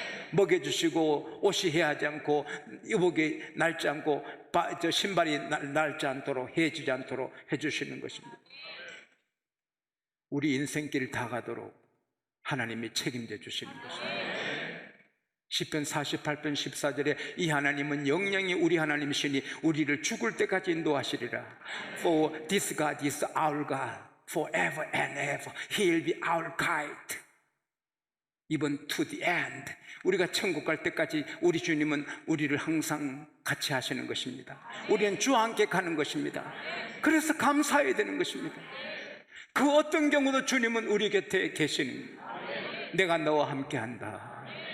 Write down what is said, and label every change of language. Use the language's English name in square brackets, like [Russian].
[Korean] 먹여주시고 옷이 해하지 않고 의복이 낡지 않고 신발이 낡지 않도록 해지지 않도록 해주시는 것입니다. 우리 인생길 다 가도록 하나님이 책임져 주시는 것입니다. 시편 48편 14절에 이 하나님은 영영이 우리 하나님이시니 우리를 죽을 때까지 인도하시리라. [English] For this God is our God forever and ever. He will be our guide even to the end. [Korean] 우리가 천국 갈 때까지 우리 주님은 우리를 항상 같이 하시는 것입니다. 우리는 주와 함께 가는 것입니다. 그래서 감사해야 되는 것입니다. 그 어떤 경우도 주님은 우리 곁에 계시는, 내가 너와 함께 한다.